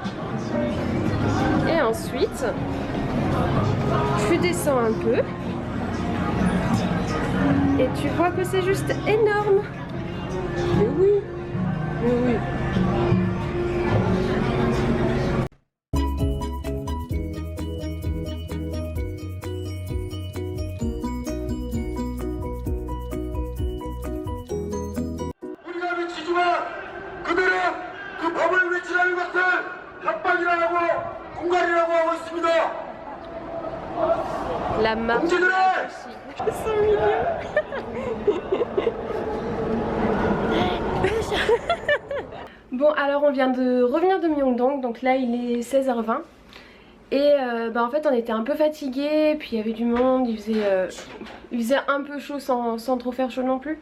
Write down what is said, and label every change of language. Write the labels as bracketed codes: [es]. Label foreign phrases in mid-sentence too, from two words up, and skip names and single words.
[fr] Et ensuite, tu descends un peu. Et tu vois que c'est juste énorme. Mais oui, mais oui. [ko] 우리가 외치지만 그들은 그 법을 외치라는 것을 협박이라고 공갈이라고 하고 있습니다. [fr] La marche. [ko] 공주들의 [fr] Ils sont mignons. Bon alors on vient de revenir de Myeongdong, donc là il est 16h20. Et bah en fait on était un peu fatigués, puis il y avait du monde, il faisait un peu chaud sans trop faire chaud non plus.